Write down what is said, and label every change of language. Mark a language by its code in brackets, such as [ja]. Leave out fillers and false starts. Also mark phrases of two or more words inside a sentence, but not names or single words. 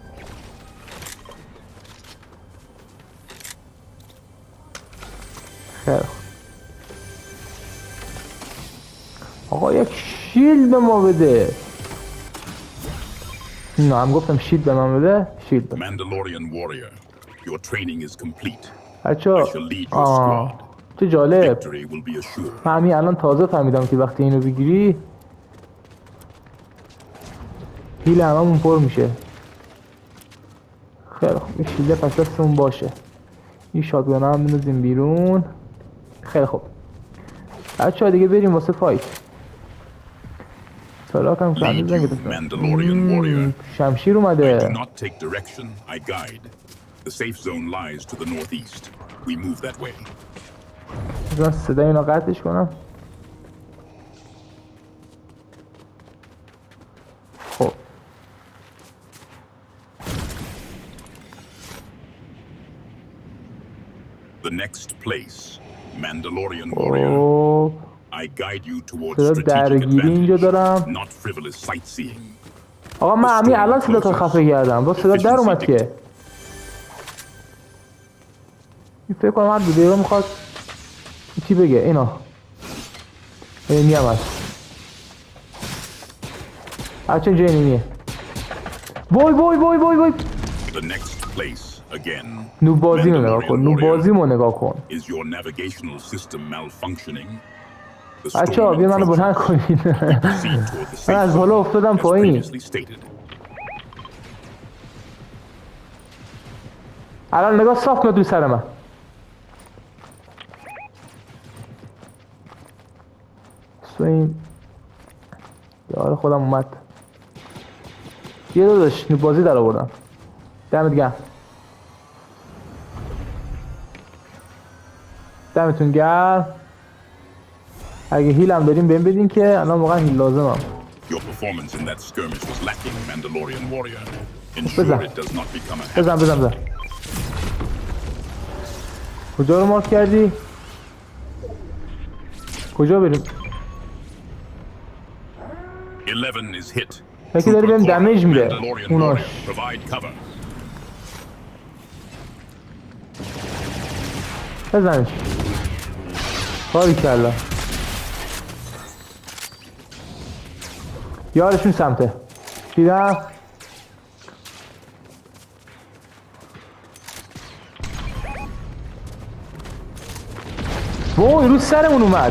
[fa] خیلی آقا یک شیلد به ما بده. نه هم گفتم شیلد به من بده. شیلد به [en] Mandalorian warrior, your training is complete. [fa] بچه چه جالب. [en] Victory will be assured. [fa] من همین الان تازه فهمیدم که وقتی اینو بگیری هیل هممون پر میشه. خیلی خوب این شیلده پس دستمون باشه. این شاتگانه هم بندازیم بیرون. خیلی خوب بچه ها دیگه بریم واسه فایت. سلاک هم [en] Lead you, Mandalorian warrior. [fa] شمشیر [en] I do [fa] اومده. [en] not take direction, I guide. The safe zone lies to the northeast. We move that way. [fa] من صدای اینا قطعش کنم. خب [en] The next place, Mandalorian warrior. [fa] خب [en] I guide you towards [fa] صدا [en] strategic [fa] درگیری اینجا دارم. [en] advantage, not frivolous sightseeing. [fa] آقا من همین الان صدا تا خفه کردم. با صدا در اومد که این فکر کنم هر دو دقیقه میخواد چی بگه. اینا اینی هم هست. بچه اینجا اینیه. وای وای وای وای وای. [en] The next place, again, [fa] نو بازی رو نگاه کن. نو بازی رو نگاه کن. [en] is your navigational system malfunctioning. The [fa] بچه ها [en] storm [fa] بیا منو [en] approaches. [fa] بلند کنین. [en] Proceed toward the [fa] من از [en] safe [fa] بالا [en] zone, [fa] افتادم [en] as [fa] پایین. [en] previously stated. [fa] الان نگاه صاف کن توی سر من. این یار خودم اومد. یه داداش نو بازی در آوردم. دمت گرم. دمتون گرم. اگه هیل هم داریم بهم بدین که الان واقعا هیل لازمم. [en] Your performance in that skirmish was lacking, Mandalorian warrior. Ensure it does not become a habit. [fa] بزن. کجا رو مارک کردی؟ کجا بریم؟ [en] 11 is hit. [fa] یکی داری بهم دمیج میده. [en] Mandalorian [fa] اوناش. [en] warrior, provide cover. [fa] بزنش. باریکلا. یارشون سمته. دیدم. وای رو سرمون اومد.